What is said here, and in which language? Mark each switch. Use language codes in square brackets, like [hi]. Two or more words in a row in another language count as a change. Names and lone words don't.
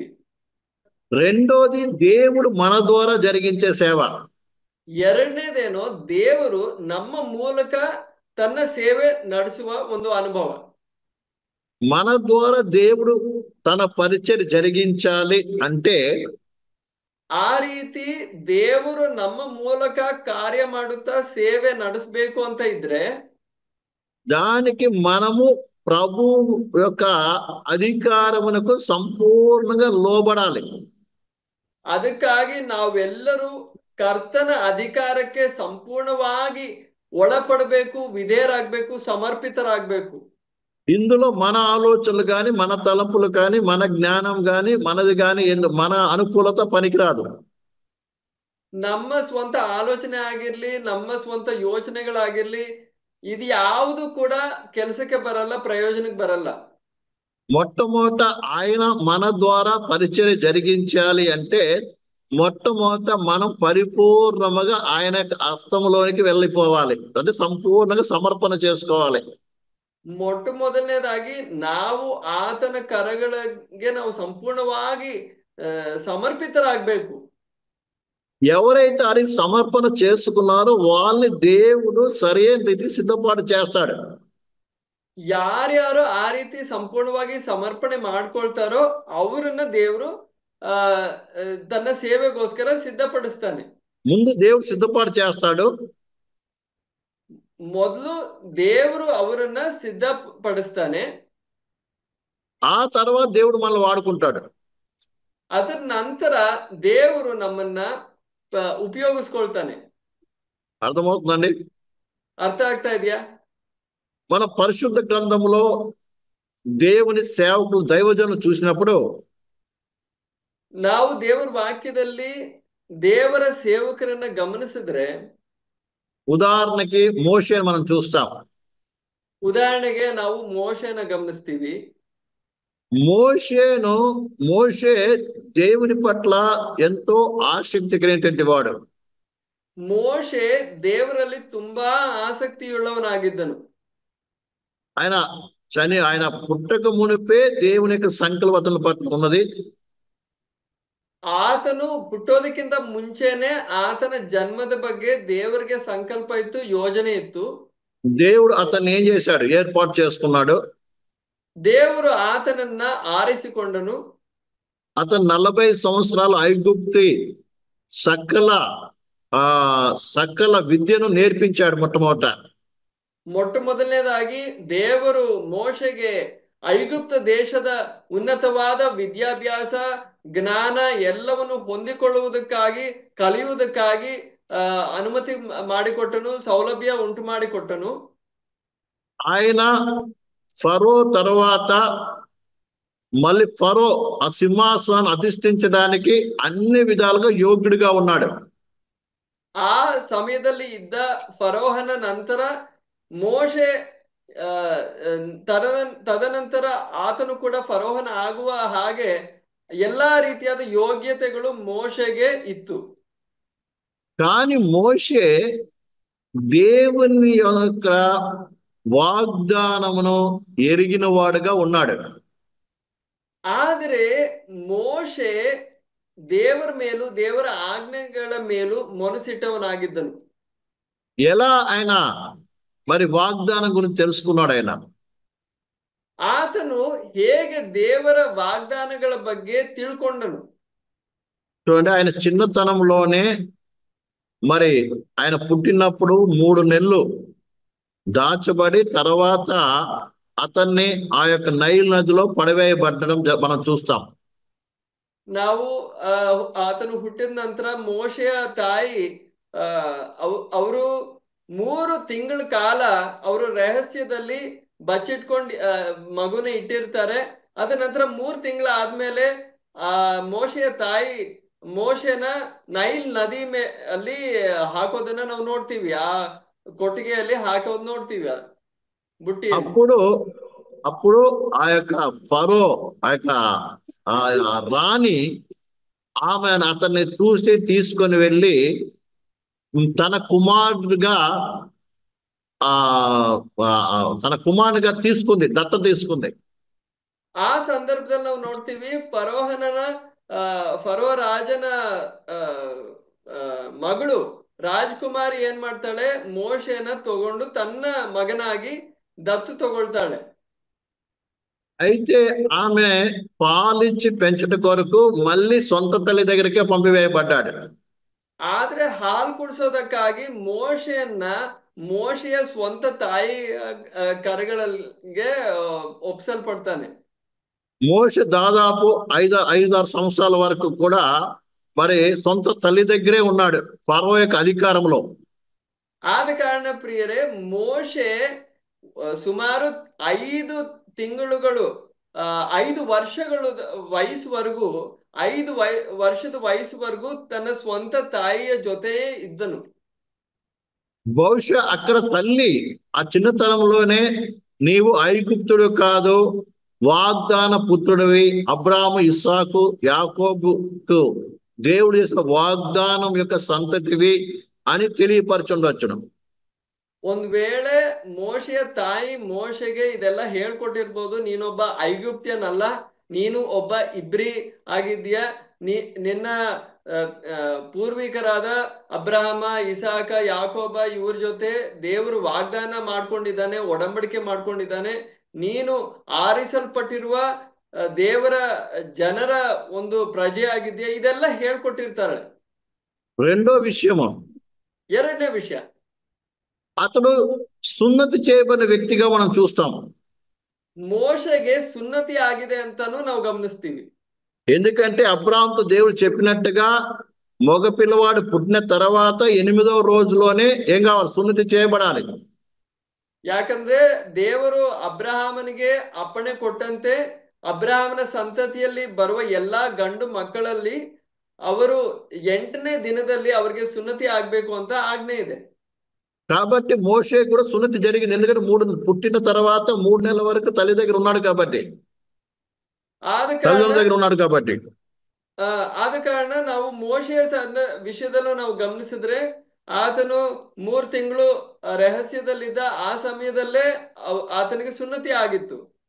[te] రెండోది దేవుడు మన ద్వారా జరిగించే సేవ. [kn] ಎರಡನೇದೇನೋ ದೇವರು ನಮ್ಮ ಮೂಲಕ ತನ್ನ ಸೇವೆ ನಡೆಸುವ ಒಂದು ಅನುಭವ. [te] మన ద్వారా దేవుడు తన పరిచర్య జరిగించాలి అంటే [kn] ಆ ರೀತಿ ದೇವರು ನಮ್ಮ ಮೂಲಕ ಕಾರ್ಯ ಮಾಡುತ್ತಾ ಸೇವೆ ನಡೆಸಬೇಕು ಅಂತ ಇದ್ರೆ [te] దానికి మనము ప్రభు యొక్క అధికారమునకు సంపూర్ణంగా లోబడాలి. [kn] ಅದಕ್ಕಾಗಿ ನಾವೆಲ್ಲರೂ ಕರ್ತನ ಅಧಿಕಾರಕ್ಕೆ ಸಂಪೂರ್ಣವಾಗಿ ಒಳಪಡಬೇಕು, ವಿಧೇಯರಾಗಬೇಕು, ಸಮರ್ಪಿತರಾಗಬೇಕು. [te] ఇందులో మన ఆలోచనలు కానీ, మన తలంపులు కానీ, మన జ్ఞానం కానీ, మనది కానీ మన అనుకూలత పనికిరాదు. [kn] ನಮ್ಮ ಸ್ವಂತ ಆಲೋಚನೆ ಆಗಿರ್ಲಿ, ನಮ್ಮ ಸ್ವಂತ ಯೋಚನೆಗಳಾಗಿರ್ಲಿ, ಇದು ಯಾವುದು ಕೂಡ ಕೆಲಸಕ್ಕೆ ಬರಲ್ಲ, ಪ್ರಯೋಜನಕ್ಕೆ ಬರಲ್ಲ. [te] మొట్టమొదట ఆయన మన ద్వారా పరిచర్య జరిగించాలి అంటే మొట్టమొదట మనం పరిపూర్ణముగా ఆయన హస్తంలోనికి వెళ్ళిపోవాలి, అంటే సంపూర్ణంగా సమర్పణ చేసుకోవాలి. [kn] ಮೊಟ್ಟ ಮೊದಲನೇದಾಗಿ ನಾವು ಆತನ ಕರಗಳಿಗೆ ನಾವು ಸಂಪೂರ್ಣವಾಗಿ ಸಮರ್ಪಿತರಾಗಬೇಕು. [te] ఎవరైతే ఆయనకి సమర్పణ చేసుకున్నారో వాళ్ళని దేవుడు సరైన రీతి సిద్ధపాటు చేస్తాడు. [kn] ಯಾರ್ಯಾರು ಆ ರೀತಿ ಸಂಪೂರ್ಣವಾಗಿ ಸಮರ್ಪಣೆ ಮಾಡ್ಕೊಳ್ತಾರೋ ಅವರನ್ನ ದೇವರು ತನ್ನ ಸೇವೆಗೋಸ್ಕರ ಸಿದ್ಧಪಡಿಸ್ತಾನೆ. [te] ముందు దేవుడు సిద్ధపాటు చేస్తాడు. [kn] ಮೊದಲು ದೇವರು ಅವರನ್ನ ಸಿದ್ಧಪಡಿಸ್ತಾನೆ, [te] ఆ తర్వాత దేవుడు మనల్ని వాడుకుంటాడు. [kn] ಅದರ ನಂತರ ದೇವರು ನಮ್ಮನ್ನ ಉಪಯೋಗಿಸ್ಕೊಳ್ತಾನೆ. [te] అర్థమవుతుందండి? [kn] ಅರ್ಥ ಆಗ್ತಾ ಇದೆಯಾ? [te] మన పరిశుద్ధ గ్రంథంలో దేవుని సేవకులు దైవజనులు చూసినప్పుడు [kn] ನಾವು ದೇವರ ವಾಕ್ಯದಲ್ಲಿ ದೇವರ ಸೇವಕರನ್ನ ಗಮನಿಸಿದ್ರೆ, [te] ఉదాహరణకి మోషేని మనం చూస్తాం. [kn] ಉದಾಹರಣೆಗೆ ನಾವು ಮೋಶೆನ ಗಮನಿಸ್ತೀವಿ. [te] మోషే దేవుని పట్ల ఎంతో ఆసక్తి కలిగినటువంటి వాడు. [kn] ಮೋಶೆ ದೇವರಲ್ಲಿ ತುಂಬಾ ಆಸಕ್ತಿಯುಳ್ಳವನಾಗಿದ್ದನು. [te] ఆయన పుట్టక మునిపే దేవుని యొక్క సంకల్పతల పట్ల ఉన్నది. [kn] ಆತನು ಹುಟ್ಟೋದಕ್ಕಿಂತ ಮುಂಚೆನೆ ಆತನ ಜನ್ಮದ ಬಗ್ಗೆ ದೇವರಿಗೆ ಸಂಕಲ್ಪ ಇತ್ತು, ಯೋಜನೆ ಇತ್ತು. [te] దేవుడు అతన్ని ఏం చేశాడు? ఏర్పాటు చేసుకున్నాడు. [kn] ದೇವರು ಆತನನ್ನ ಆರಿಸಿಕೊಂಡನು. [te] అతను 40 సంవత్సరాలు ఐగుప్తి సకల విద్యను నేర్పించాడు. [kn] ಮೊಟ್ಟ ಮೊದಲನೇದಾಗಿ ದೇವರು ಮೋಶೆಗೆ ಐಗುಪ್ತ ದೇಶದ ಉನ್ನತವಾದ ವಿದ್ಯಾಭ್ಯಾಸ, ಜ್ಞಾನ ಎಲ್ಲವನ್ನು ಹೊಂದಿಕೊಳ್ಳುವುದಕ್ಕಾಗಿ, ಕಲಿಯುವುದಕ್ಕಾಗಿ ಅನುಮತಿ ಮಾಡಿಕೊಟ್ಟನು, ಸೌಲಭ್ಯ ಉಂಟು ಮಾಡಿಕೊಟ್ಟನು. [te] ఆయన ఫరో తర్వాత మళ్ళీ ఫరో ఆ సింహాసనాన్ని అధిష్ఠించడానికి అన్ని విధాలుగా యోగ్యుడిగా ఉన్నాడు. [kn] ಆ ಸಮಯದಲ್ಲಿ ಇದ್ದ ಫರೋಹನ ನಂತರ ಮೋಶೆ ತದನಂತರ ಆತನು ಕೂಡ ಫರೋಹನ ಆಗುವ ಹಾಗೆ ಎಲ್ಲಾ ರೀತಿಯಾದ ಯೋಗ್ಯತೆಗಳು ಮೋಶೆಗೆ ಇತ್ತು. [te] కానీ మోషే దేవుని యొక్క వాగ్దానమును ఎరిగిన వాడుగా ఉన్నాడు. [kn] ಆದರೆ ಮೋಶೆ ದೇವರ ಮೇಲೂ ದೇವರ ಆಜ್ಞೆಗಳ ಮೇಲೂ ಮನಸ್ಸಿಟ್ಟವನಾಗಿದ್ದನು. [te] ఎలా ఆయన మరి వాగ్దానం గురించి తెలుసుకున్నాడు? [kn] ಆತನು ಹೇಗೆ ದೇವರ ವಾಗ್ದಾನಗಳ ಬಗ್ಗೆ ತಿಳ್ಕೊಂಡನು? [te] చూడండి, ఆయన చిన్నతనంలోనే మరి ఆయన పుట్టినప్పుడు 3 నెలలు దాచబడి తర్వాత అతన్ని ఆ యొక్క నైల్ నదిలో పడవేయబడ్డం మనం చూస్తాం. [kn] ನಾವು ಆತನು ಹುಟ್ಟಿದ ನಂತರ ಮೋಶೆಯ ತಾಯಿ ಅವರು 3 ತಿಂಗಳ ಕಾಲ ಅವರು ರಹಸ್ಯದಲ್ಲಿ ಬಚ್ಚಿಟ್ಕೊಂಡು ಮಗುನ ಇಟ್ಟಿರ್ತಾರೆ. ಅದ ನಂತರ 3 ತಿಂಗಳ ಆದ್ಮೇಲೆ ಮೋಶೆಯ ತಾಯಿ ಮೋಶೆನ ನೈಲ್ ನದಿ ಅಲ್ಲಿ ಹಾಕೋದನ್ನ ನಾವು ನೋಡ್ತೀವಿ. ಆ ಕೊಟ್ಟಿಗೆಯಲ್ಲಿ ಹಾಕೋದ್ ನೋಡ್ತೀವಿ ಬುಟ್ಟಿ. [te] అప్పుడు ఆ యొక్క ఫరో ఆ యొక్క రాణి ఆమె అతన్ని చూసి తీసుకొని వెళ్ళి తన కుమారుడిగా తీసుకుంది, దత్త తీసుకుంది. [kn] ಆ ಸಂದರ್ಭದಲ್ಲಿ ನಾವು ನೋಡ್ತೀವಿ ಫರೋ ರಾಜನ ಮಗಳು ರಾಜ್ಕುಮಾರಿ ಏನ್ ಮಾಡ್ತಾಳೆ? ಮೋಶೆನ ತಗೊಂಡು ತನ್ನ ಮಗನಾಗಿ ದತ್ತು ತಗೊಳ್ತಾಳೆ. [te] అయితే ఆమె పాలిచ్చి పెంచుట కొరకు మళ్ళీ సొంత తల్లి దగ్గరికే పంపివేయబడ్డాడు. [kn] ಆದ್ರೆ ಹಾಲು ಕುಡಿಸೋದಕ್ಕಾಗಿ ಮೋಶೆಯ ಸ್ವಂತ ತಾಯಿ ಕರಗಳಿಗೆ ಒಪ್ಸಲ್ಪಡ್ತಾನೆ. [te] మోషే దాదాపు 5-6 సంవత్సరాల వరకు కూడా మరి సొంత తల్లి దగ్గరే ఉన్నాడు ఫరో యొక్క అధికారంలో. [kn] ಆದ ಕಾರಣ ಪ್ರಿಯರೇ, ಮೋಶೆ ಸುಮಾರು 5 ತಿಂಗಳುಗಳು 5 ವರ್ಷಗಳು ವಯಸ್ಸುವರೆಗೂ 5 ವರ್ಷದ ವಯಸ್ಸುವರೆಗೂ ತನ್ನ ಸ್ವಂತ ತಾಯಿಯ ಜೊತೆಯೇ ಇದ್ದನು. [te] బహుశా అక్కడ తల్లి ఆ చిన్నతనంలోనే నీవు ఐగుప్తుడు కాదు, వాగ్దాన పుత్రుడివి, అబ్రాహాము, ఇస్సాకు, యాకోబుకు దేవుడు చేసిన వాగ్దానం యొక్క సంతతివి అని తెలియపరచుండొచ్చును. [kn] ಒಂದ್ ವೇಳೆ ಮೋಶೆಯ ತಾಯಿ ಮೋಶೆಗೆ ಇದೆಲ್ಲ ಹೇಳ್ಕೊಟ್ಟಿರ್ಬೋದು, ನೀನೊಬ್ಬ ಐಗುಪ್ತ್ಯನಲ್ಲ, ನೀನು ಒಬ್ಬ ಇಬ್ರಿ ಆಗಿದ್ಯಾ, ನಿನ್ನ ಪೂರ್ವಿಕರಾದ ಅಬ್ರಹಾಮ, ಇಸಾಕ, ಯಾಕೋಬ ಇವ್ರ ಜೊತೆ ದೇವರು ವಾಗ್ದಾನ ಮಾಡ್ಕೊಂಡಿದ್ದಾನೆ, ಒಡಂಬಡಿಕೆ ಮಾಡ್ಕೊಂಡಿದ್ದಾನೆ, ನೀನು ಆರಿಸಲ್ಪಟ್ಟಿರುವ ದೇವರ ಜನರ ಒಂದು ಪ್ರಜೆ ಆಗಿದ್ಯಾ, ಇದೆಲ್ಲ ಹೇಳ್ಕೊಟ್ಟಿರ್ತಾಳೆ. [te] రెండో విషయము, [kn] ಎರಡನೇ ವಿಷಯ, [te] అతడు సున్నతి చేయబడిన వ్యక్తిగా మనం చూస్తాం. [kn] ಮೋಶೆಗೆ ಸುನ್ನತಿ ಆಗಿದೆ ಅಂತಾನು ನಾವು ಗಮನಿಸ್ತೀವಿ. [te] ఎందుకంటే అబ్రాహాముతో దేవుడు చెప్పినట్టుగా మగ పిల్లవాడు పుట్టిన తర్వాత 8వ రోజులోనే ఏం కావాలి? సున్నతి చేయబడాలి. [kn] ಯಾಕಂದ್ರೆ ದೇವರು ಅಬ್ರಹಾಮನಿಗೆ ಅಪ್ಪಣೆ ಕೊಟ್ಟಂತೆ ಅಬ್ರಹಾಮನ ಸಂತತಿಯಲ್ಲಿ ಬರುವ ಎಲ್ಲಾ ಗಂಡು ಮಕ್ಕಳಲ್ಲಿ ಅವರು 8ನೇ ದಿನದಲ್ಲಿ ಅವರಿಗೆ ಸುನ್ನತಿ ಆಗ್ಬೇಕು ಅಂತ ಆಜ್ಞೆ ಇದೆ. [te] కాబట్టి మోషే కూడా సున్నతి జరిగింది. ఎందుకంటే పుట్టిన తర్వాత 3 నెలల వరకు తల్లి దగ్గర ఉన్నాడు కాబట్టి, [kn] ಆದ ಕಾರಣ [te] తల్లిదండ్రుల దగ్గర ఉన్నాడు కాబట్టి. [kn] ಆದ ಕಾರಣ ನಾವು ಮೋಶೆಯ ವಿಷಯದಲ್ಲೂ ನಾವು ಗಮನಿಸಿದ್ರೆ ಆತನು 3 ತಿಂಗಳು ರಹಸ್ಯದಲ್ಲಿದ್ದ ಆ ಸಮಯದಲ್ಲೇ ಆತನಿಗೆ ಸುನ್ನತಿ ಆಗಿತ್ತು.